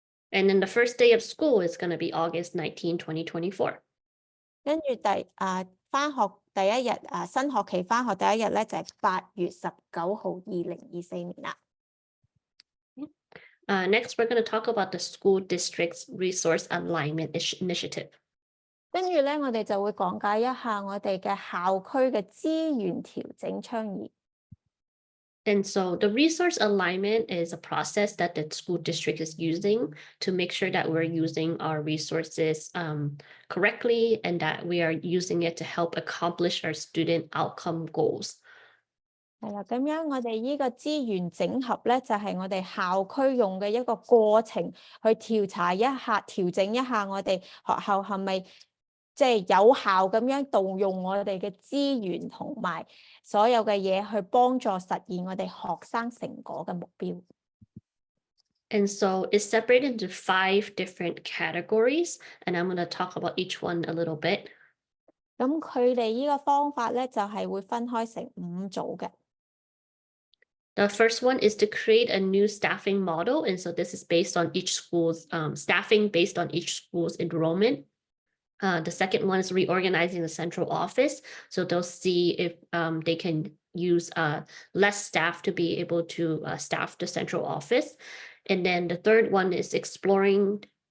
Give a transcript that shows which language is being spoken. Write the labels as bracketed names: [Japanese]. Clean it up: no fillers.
[English] And then the first day of school is going to be August 19, 2024. [Cantonese] 跟住返學第一日新學期返學第一日咧就係8月19號2024年啦。 [English] Next, we're going to talk about the school district's resource alignment initiative. [Cantonese] 跟住咧，我哋就會講解一下我哋嘅校區嘅資源調整倡議。 [English] And so the resource alignment is a process that the school district is using to make sure that we're using our resources correctly and that we are using it to help accomplish our student outcome goals. [Cantonese] 係啦，咁樣我哋呢個資源整合咧，就係我哋校區用嘅一個過程，去調查一下、調整一下我哋學校係咪即係有效咁樣動用我哋嘅資源同埋所有嘅嘢去幫助實現我哋學生成果嘅目標。 [English] And so it's separated into 5 different categories, and I'm going to talk about each one a little bit. [Cantonese] 咁佢哋呢個方法咧，就係會分開成5組嘅。 [English] The first one is to create a new staffing model. And so this is based on each school's staffing based on each school's enrollment. The second one is reorganizing the central office. So they'll see if they can use less staff to be able to staff the central office. And then the third one is exploring